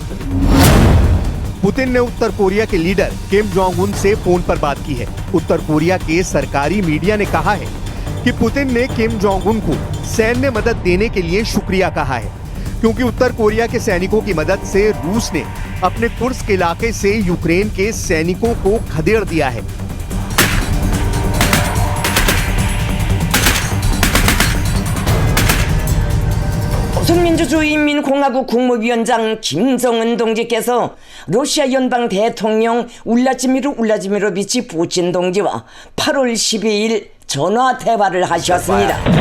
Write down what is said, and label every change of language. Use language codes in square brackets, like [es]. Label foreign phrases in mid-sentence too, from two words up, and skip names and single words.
[hi] पुतिन ने उत्तर कोरिया के लीडर किम जोंग उन से फोन पर बात की है। उत्तर कोरिया के सरकारी मीडिया ने कहा है कि पुतिन ने किम जोंग उन को सैन्य मदद देने के लिए शुक्रिया कहा है, क्योंकि उत्तर कोरिया के सैनिकों की मदद से रूस ने अपने कुर्स्क इलाके से यूक्रेन के सैनिकों को खदेड़ दिया है। [ko] 조선민주주의인민공화국 국무위원장 김정은 동지께서 러시아 연방 대통령 울라지미르 부친 동지와 8월 12일 전화 대화를 하셨습니다.